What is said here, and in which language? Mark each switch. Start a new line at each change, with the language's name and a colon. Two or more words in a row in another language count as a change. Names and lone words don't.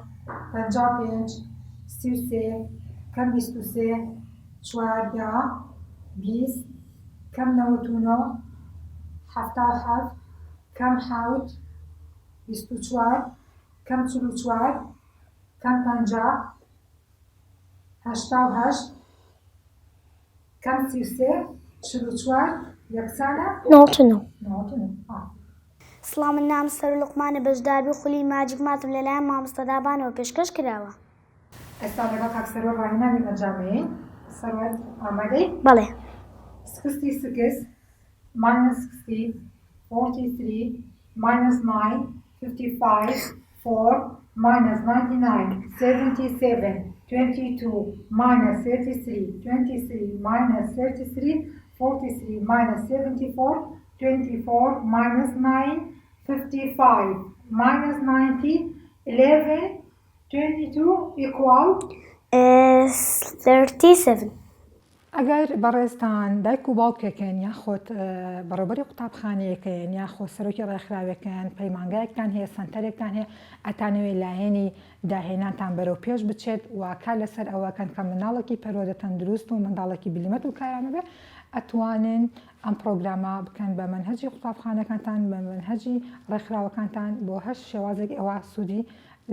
Central Kurdish: 55 33 کەم 23 14 20 کەم 99 77 کەم 7 24 کەم 44 کەم 50 88 کەم 33 44 یەکسانە 99. سڵام من نام سەر لوقمانە بەشداربووی خولی ماجیک ماتم لەلایەن مامۆستا دابانەوە پێشکەش کراوە. ئێستا لەگەڵ کاک سەرۆر ڕاهێنانی ئەنجامەیەین. سەرۆر ئامادەی؟ بەڵێ.
English: 66 minus 60 43 minus 9 55 4 minus 99 77 22 minus 33 23 minus 33 43 minus 74 24 minus 9 55 minus 90 11 22 equal 37.
Central Kurdish: ئەگەر بەڕێزتان دایک و باوکێکن یاخۆت بەڕێوەبەری قوتابخانەیەکەن یاخۆ سەرۆکی ڕێکخراوەکەن پەیمانگایەکتان هەیە سنتەرێکتان هەیە ئەتانەوێت لایەنی داهێنانتان بەرەو پێش بچێت واکە لەسەر ئەوەکەن کە منداڵێکی پەرۆدە تەندروست و منداڵێکی بلیمەت و کارانە بێ ئەتوانن ئەم پرۆگرامە بکەن بە منهەجی قوتابخانەکانتان بە منهەجی ڕێکخراوەکانتان بۆ هەش شێوازێک ئەوە سوودی لێوەربگرن.